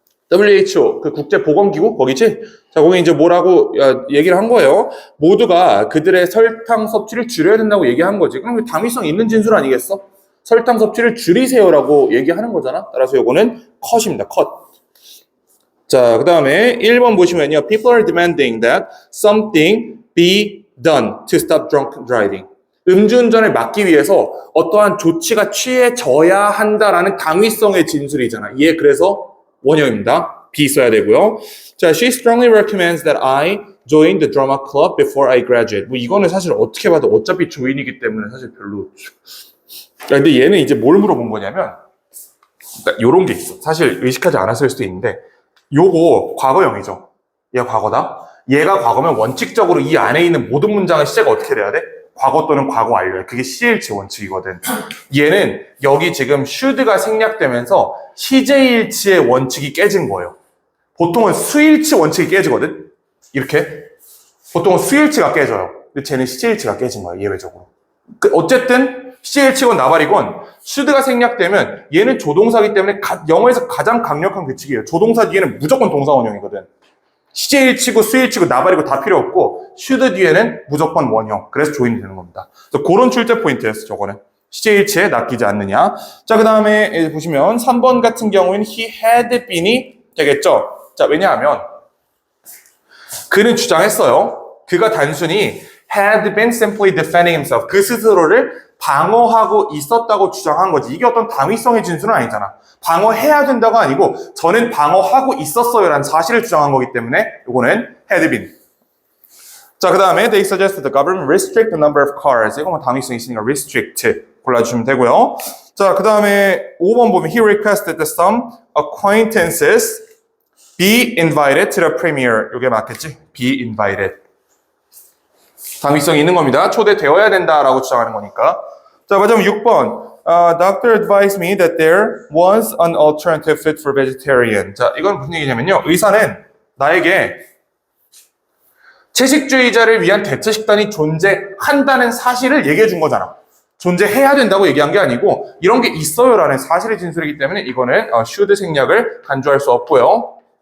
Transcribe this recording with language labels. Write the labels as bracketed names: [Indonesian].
[Korean] WHO, 그 국제보건기구, 거기지? 자, 거기 이제 뭐라고 얘기를 한 거예요. 모두가 그들의 설탕 섭취를 줄여야 된다고 얘기한 거지. 그럼 당위성 있는 진술 아니겠어? 설탕 섭취를 줄이세요라고 얘기하는 거잖아. 따라서 요거는 컷입니다. 컷. 자, 그 다음에 1번 보시면요. [English] People are demanding that something be done to stop drunk driving. [Korean] 음주운전을 막기 위해서 어떠한 조치가 취해져야 한다라는 당위성의 진술이잖아. 얘 그래서 원형입니다. B 써야 되고요. [English] 자, she strongly recommends that I join the drama club before I graduate. [Korean] 뭐 이거는 사실 어떻게 봐도 어차피 조인이기 때문에 사실 별로. 근데 얘는 이제 뭘 물어본 거냐면, 그러니까 요런 게 있어. 사실 의식하지 않았을 수도 있는데, 요거 과거형이죠. 얘가 과거다. 얘가 과거면 원칙적으로 이 안에 있는 모든 문장의 시제가 어떻게 돼야 돼? 과거 또는 과거 완료야. 그게 CL치 원칙이거든. 얘는 여기 지금 should가 생략되면서 시제일치의 원칙이 깨진 거예요. 보통은 수일치 원칙이 깨지거든. 이렇게. 보통은 수일치가 깨져요. 근데 쟤는 시제일치가 깨진 거예요. 예외적으로. 어쨌든 시제일치건 나발이건 should가 생략되면 얘는 조동사기 때문에 영어에서 가장 강력한 규칙이에요. 조동사 뒤에는 무조건 동사 원형이거든. 시제일치고 수일치고 나발이고 다 필요 없고 should 뒤에는 무조건 원형. 그래서 조인이 되는 겁니다. 그래서 그런 출제 포인트였어. 저거는. 시제일치에 낚이지 않느냐. 자, 그 다음에 보시면 3번 같은 경우에는 he had been이 되겠죠. 자, 왜냐하면 그는 주장했어요. 그가 단순히 [English] had been simply defending himself. [Korean] 그 스스로를 방어하고 있었다고 주장한 거지. 이게 어떤 당위성의 진술은 아니잖아. 방어해야 된다가 아니고 저는 방어하고 있었어요 라는 사실을 주장한 거기 때문에 이거는 had been. [English] 자, 그 다음에 they suggest the government restrict the number of cars. [Korean] 이거 뭐 당위성 있으니까 restrict 골라주시면 되고요. [English] 자, 그 다음에 5번 보면 he requested that some acquaintances be invited to the premiere. [Korean] 이게 맞겠지? be invited. 당위성이 있는 겁니다. 초대되어야 된다라고 주장하는 거니까. 자, 마지막 6번. [English] Doctor advised me that there was an alternative fit for vegetarian. [Korean] 자, 이건 무슨 얘기냐면요. 의사는 나에게 채식주의자를 위한 대체 식단이 존재한다는 사실을 얘기해 준 거잖아. 존재해야 된다고 얘기한 게 아니고 이런 게 있어요라는 사실의 진술이기 때문에 이거는 should 생략을 간주할 수 없고요.